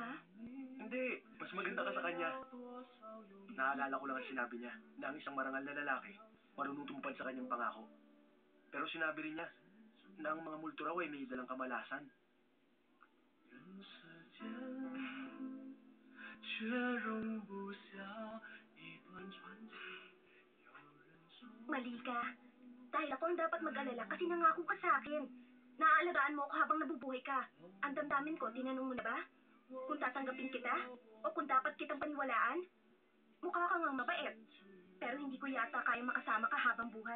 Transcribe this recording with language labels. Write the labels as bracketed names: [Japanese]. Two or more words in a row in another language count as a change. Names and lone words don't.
[Filipino] Hindi, mas maganda ka sa kanya. Naalala ko lang ang sinabi niya na ang isang marangal na lalaki marunong tumupad sa kanyang pangako. Pero sinabi rin niya na ang mga multo raw ay may dalang kamalasan. [Chinese] 却容不下一段传奇。 [Filipino] Mali ka. Dahil ako ang dapat mag-alala kasi nangako ka sa akin. Naaalagaan mo ako habang nabubuhay ka. Ang damdamin ko, tinanong mo na ba? Kung tatanggapin kita? O kung dapat kitang paniwalaan? Mukha ka ngang mabait. Pero hindi ko yata kaya makasama ka habang buhay.